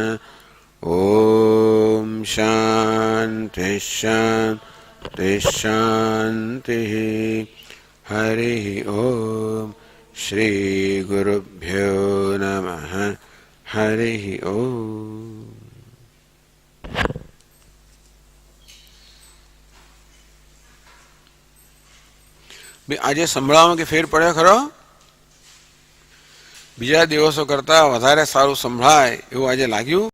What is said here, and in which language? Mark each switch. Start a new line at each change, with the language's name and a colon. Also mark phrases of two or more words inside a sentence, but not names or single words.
Sanskrit: ॐ शान्ति शान्ति शान्तिः। हरिः ॐ श्री गुरुभ्यो नमः। हरिः ॐ।
Gujarati: આજે સંભળાવવામાં કે ફેર પડ્યો ખરો? બીજા દિવસો કરતા વધારે સારું સંભળાય એવું આજે લાગ્યું?